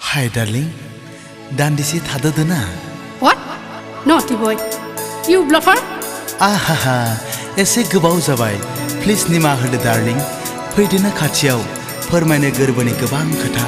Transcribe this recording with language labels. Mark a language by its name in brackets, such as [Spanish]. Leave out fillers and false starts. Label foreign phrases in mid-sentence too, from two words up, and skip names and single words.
[English] Hi darling, [Bodo] दान्दिसे थाद'दो ना। [English] What? Naughty boy. You bluffer? [Bodo] आहाहा एसे गोबाव जाबाय प्लिज निमाहा होदो डार्लिं फैदोना खाथियाव फोरमायनो गोरबोनि गोबां खोथा।